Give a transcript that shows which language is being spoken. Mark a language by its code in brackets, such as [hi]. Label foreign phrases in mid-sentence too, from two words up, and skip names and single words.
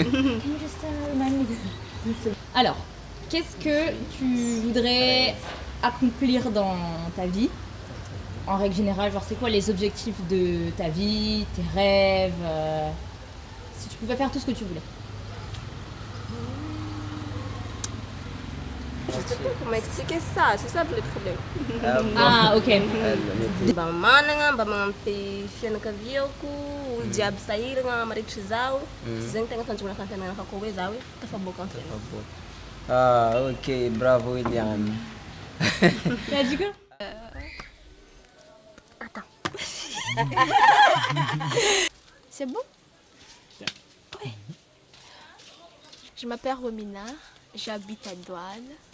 [fr] Alors, qu'est-ce que tu voudrais accomplir dans ta vie? En règle générale, genre c'est quoi les objectifs de ta vie, tes rêves si tu pouvais faire tout ce que tu voulais. Je sais pas comment expliquer ça, c'est ça le problème. Ah, ok. [mg] Mba managna, mba magnampy fianakaviako, olo jiaby sahiragna marikitry zaho. Tsy zegny tegna tanjogna fampianarana koa hoe zaho hoe tafaboaka amin'ny fiainana. [fr] Ah, ok, bravo Eliane. Tu as dit quoi? Attends. C'est bon? Oui. Je m'appelle Romina, j'habite à Douane.